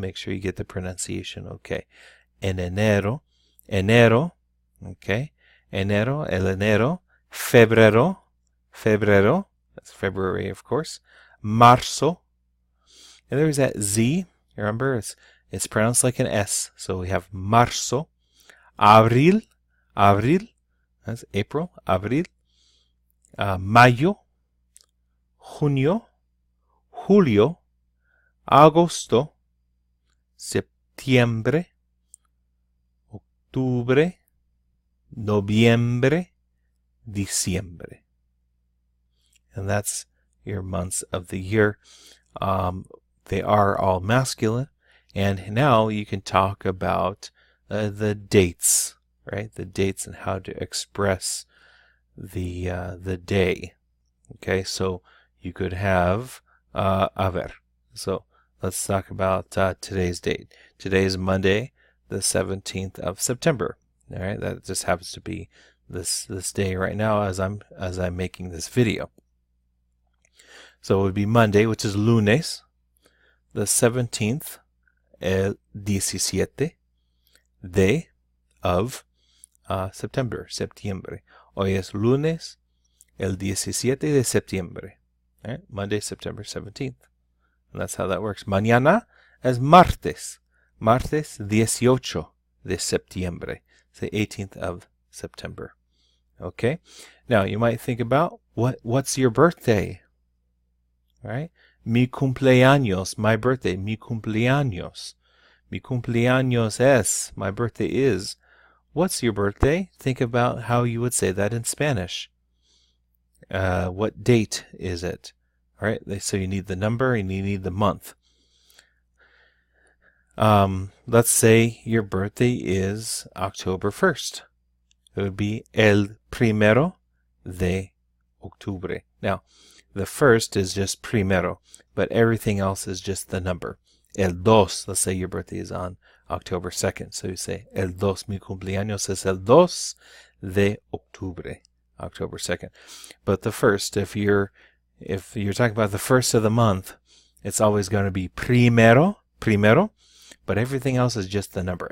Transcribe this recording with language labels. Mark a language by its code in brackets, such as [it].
[en] Make sure you get the pronunciation okay. [es] En enero. Enero. Okay. Enero. El enero. Febrero. Febrero. [en] That's February, of course. Marzo. And there's that Z. Remember, it's pronounced like an S. [es] So we have marzo, abril, that's April, abril, mayo, junio, julio, agosto, septiembre, octubre, noviembre, diciembre. [en] And that's your months of the year. They are all masculine. And now you can talk about the dates, right? The dates and how to express the day. Okay, so you could have a ver. So let's talk about today's date. Today is Monday, the 17th of September. All right, that just happens to be this day right now as I'm making this video. So it would be Monday, which is lunes, the 17th. [es] El 17 de [en] of [es] septiembre. Hoy es lunes, el 17 de septiembre. [en] Right? Monday, September 17th. And that's how that works. [es] Mañana es martes. Martes 18 de septiembre. [en] It's the 18th of September. Okay? Now, you might think about, what's your birthday? [es] Right? Mi cumpleaños, [en] my birthday. [es] Mi cumpleaños. Mi cumpleaños es, [en] my birthday is. What's your birthday? Think about how you would say that in Spanish. What date is it? All right, so you need the number and you need the month. Let's say your birthday is October 1st. It would be [es] el primero de octubre. [en] Now, the first is just primero, but everything else is just the number. El dos, let's say your birthday is on October 2nd. So you say, [es] el dos, mi cumpleaños es el dos de octubre, October 2nd. [en] But the first, if you're talking about the first of the month, it's always going to be primero, but everything else is just the number.